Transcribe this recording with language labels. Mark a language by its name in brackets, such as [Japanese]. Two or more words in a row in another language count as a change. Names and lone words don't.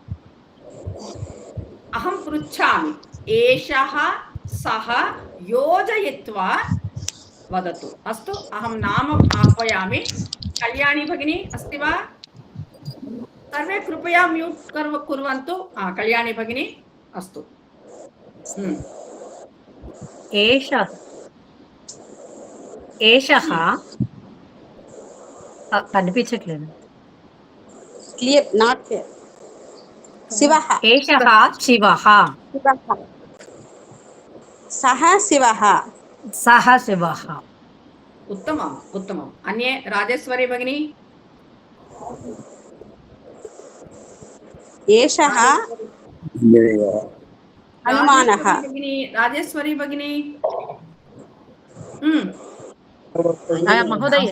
[Sanskrit] अहं पृच्छामि एषः सः योजयित्वा वदतु अस्तु अहं नाम आह्वयामि कल्याणी भगिनी अस्ति वा सर्वे कृपया म्यूट कुर्वन्तु कल्याणी भगिनी अस्तु [Telugu] एषः కనిపించట్లేదు [English] clear not clear శివః [Sanskrit] ఏషः శివः సహ శివः సः శివः उत्तमम् उत्तमम् अन्ये राजेश्वरी भगिनी एषः हनुमानः राजेश्वरी भगिनी महोदय